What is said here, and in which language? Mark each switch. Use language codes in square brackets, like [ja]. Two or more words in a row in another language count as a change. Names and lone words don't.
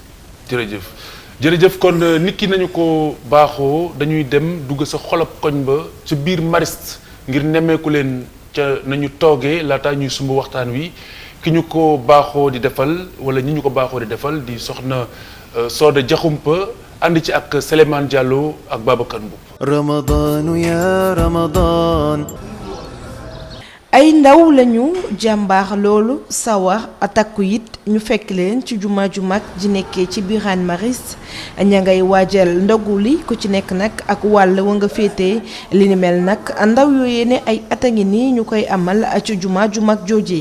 [wo] jërëjëf kon nit ki nañu ko baaxoo dañuy dem dugg sa xolab koñ ba ci biir Mariste ngir nemmeeku leen ca nañu toogee laata ñuy sumb waxtaan wi ki ñu ko baaxoo di defal wala ñi ñu ko baaxoo di defal di soxna Soda Diakhoumpa ànd ci ak Souleymane Diallo ak Babacar Mboup. [ar] رمضان يا رمضان [wo] ay ndaw lañu jàmbaar loolu sawar atakku it ñu fekk leen ci juma ju mag ji nekkee ci biiraan Mariste ña ngay waajal ndogu li ku ci nekk nag ak wàll wa nga féetee li ni mel nag ndaw yooyee ne ay at a ngi nii ñu koy amal ci juma ju mag joojee